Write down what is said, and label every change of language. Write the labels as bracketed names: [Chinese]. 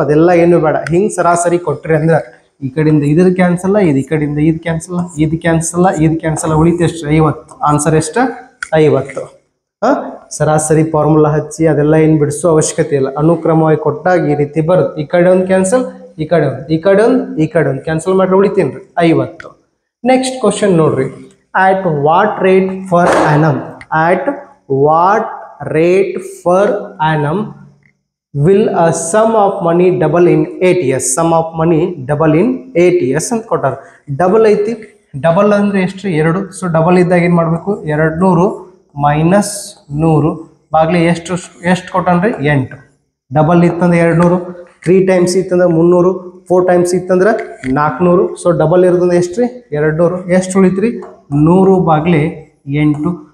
[Kannada] ಅದೆಲ್ಲ ಏನು ಬೇಡ ಹಿಂಗೆ ಸರಾಸರಿ ಕೊಟ್ರಿ ಅಂದ್ರೆ ಈ ಕಡೆಯಿಂದ ಇದ್ರ ಕ್ಯಾನ್ಸಲ್ ಇದು ಈ ಕಡೆಯಿಂದ ಇದು ಕ್ಯಾನ್ಸಲ್ ಇದು ಕ್ಯಾನ್ಸಲ್ ಇದು ಕ್ಯಾನ್ಸಲ್ ಉಳಿತು ಎಷ್ಟು 50. ಆನ್ಸರ್ ಎಷ್ಟು 50. ಸರಾಸರಿ ಫಾರ್ಮುಲಾ ಹಚ್ಚಿ ಅದೆಲ್ಲ ಏನು ಬಿಡಿಸೋ ಅವಶ್ಯಕತೆ ಇಲ್ಲ. ಅನುಕ್ರಮವಾಗಿ ಕೊಟ್ಟಾಗ ಈ ರೀತಿ ಬರುತ್ತೆ. ಈ ಕಡೆ ಒಂದು ಕ್ಯಾನ್ಸಲ್ ಈ ಕಡೆ ಒಂದು ಈ ಕಡೆ ಒಂದು ಈ ಕಡೆ ಒಂದು ಕ್ಯಾನ್ಸಲ್ ಮಾಡ್ರೆ ಉಳಿತೀನಿ ರೀ 50. ನೆಕ್ಸ್ಟ್ ಕ್ವಶನ್ ನೋಡ್ರಿ. [English] At what rate per annum. At what rate per annum will a sum of money double in 8 years. Sum of money double in 8 years [Kannada] ಅಂತ ಕೊಟ್ಟಾರ. ಡಬಲ್ ಐತಿ. ಡಬಲ್ ಅಂದ್ರೆ ಎಷ್ಟು 2. ಸೊ ಡಬಲ್ ಇದ್ದಾಗ ಏನು ಮಾಡಬೇಕು 200 ಮೈನಸ್ 100 ಬಾಗ್ಲಿ ಎಷ್ಟು ಕೊಟ್ಟನ್ರಿ 8. ಡಬಲ್ ಇತ್ತಂದ್ರೆ 200 3 ಟೈಮ್ಸ್ ಇತ್ತಂದ್ರೆ 300 4 ಟೈಮ್ಸ್ ಇತ್ತಂದ್ರೆ 400. ಸೊ ಡಬಲ್ ಇರೋದಂದ್ರೆ ಎಷ್ಟು ರೀ 200. ಎಷ್ಟು ಉಳಿತ್ರಿ 100 ಬಾಗ್ಲಿ 8.